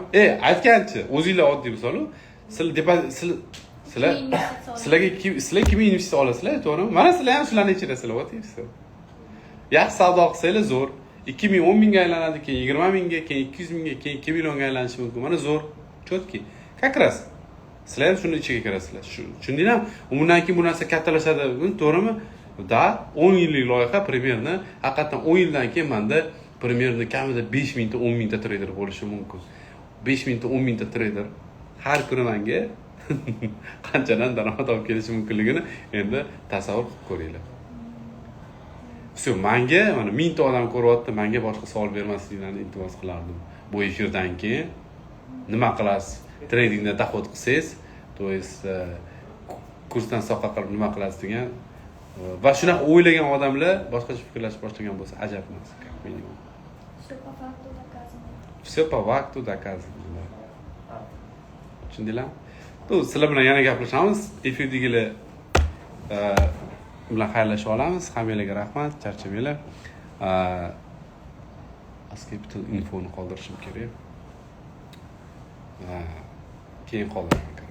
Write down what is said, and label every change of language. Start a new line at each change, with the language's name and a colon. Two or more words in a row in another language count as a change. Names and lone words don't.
Uzbek: Aytganchi, o'zingizlar oddiy misol, sizlarga kim investitsiya olasizlar, to'g'rimi? Mana sizlar ham shularning ichidasizlar, o'tibsiz. Yaxshi savdo qilsanglar zo'r. 2010 mingga aylanadi, keyin 20 mingga, keyin 200 mingga, keyin 2 millionga aylanishi mumkin. Mana zo'r, chotki.
Russian: Как раз
Uzbek: sizlar ham shuni ichiga kirasizlar. Tushundinglarmi? Undan keyin bu narsa kattalashadi, to'g'rimi? Da 10 yillik loyiha примерно, haqiqatan 10 yildan keyin menda примерно kamida 5 mingta, 10 mingta treyder bo'lishi mumkin. 5 mingta, 10 mingta treyder har kuni menga qanchadan daromad olib kelishi mumkinligini endi tasavvur qilib ko'ringlar. Все, menga mana 1000 ta odam ko'ryapti, menga boshqa savol bermasliklarini iltimos qilardim. Bu efirdan keyin nima qilasiz? Tradingda dohod qilsangiz,
Russian: то есть
Uzbek: kursdan soqqa qilib nima qilasiz degan va shunaqa o'ylagan odamlar boshqacha fikrlashib boshlagan bo'lsa ajab emas,
Russian: как минимум. Все по факту доказано.
Uzbek: Tushundinglar? To sizlar bilan yana gaplashamiz. Efirdagilar bilan xayrlashib olamiz. Hammanglarga rahmat, charchamanglar. Aslida bitta infoni qoldirishim kerak. Keyin qoldiraman, короче.